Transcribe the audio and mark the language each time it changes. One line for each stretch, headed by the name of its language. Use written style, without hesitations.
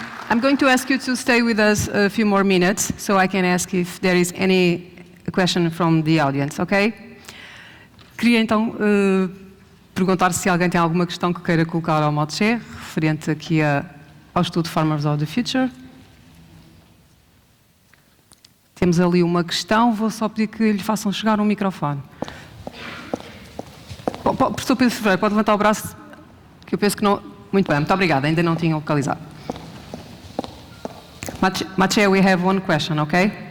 English: I'm going to ask you to stay with us a few more minutes so I can ask if there is any question from the audience, okay?
Portuguese: Queria então perguntar se alguém tem alguma questão que queira colocar ao Maciej, referente aqui ao estudo Farmers of the Future. Temos ali uma questão, vou só pedir que lhe façam chegar um microfone. Professor Pedro Ferreira, pode levantar o braço, que eu penso que não... Muito bem, muito obrigada, ainda não tinha localizado.
English: Maciej, we have one question, okay?